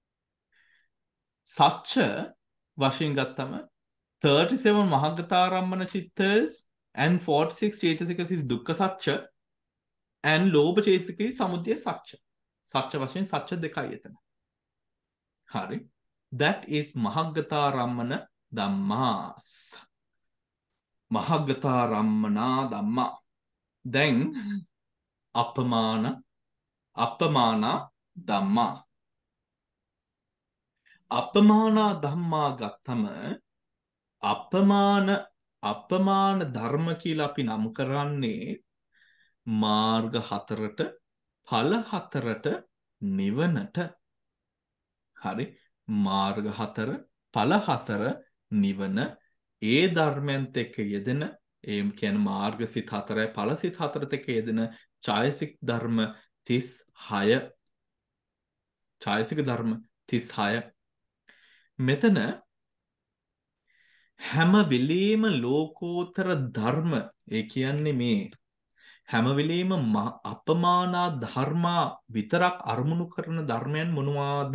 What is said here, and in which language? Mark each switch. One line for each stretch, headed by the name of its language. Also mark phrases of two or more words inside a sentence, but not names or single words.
Sinhala: සත්‍ය වශයෙන් ගත්තම 37 මහග්ගතාරම්මන චිත්තස් and 46 චේතසිකස් is දුක්ඛ සත්‍ය and ලෝභ චේතසික is සමුදය සත්‍ය. සත්‍ය වශයෙන් සත්‍ය දෙකයි එතන. හරි.
English: That is මහග්ගතාරම්මන ධම්මාස්.
Pali: මහග්ගතාරම්මනා ධම්මා. දැන් අපමාන ධම්මා. අපමානා ධම්මා
Sinhala: ගත්තම අපමාන ධර්ම කියලා අපි නම් කරන්නේ මාර්ග හතරට ඵල හතරට නිවනට. හරි. මාර්ග හතර ඵල හතර නිවන ඒ ධර්මයන්ත් එක්ක යෙදෙන ඒ කියන්නේ මාර්ග සිත් හතරයි ඵල සිත් හතරත් එක්ක යෙදෙන චෛතසික ධර්ම 36 චෛතසික ධර්ම 36 මෙතන හැම වෙලෙම ලෝකෝත්තර ධර්ම ඒ කියන්නේ මේ හැම වෙලෙම අපමානා ධර්මා විතරක් අරමුණු කරන ධර්මයන් මොනවාද?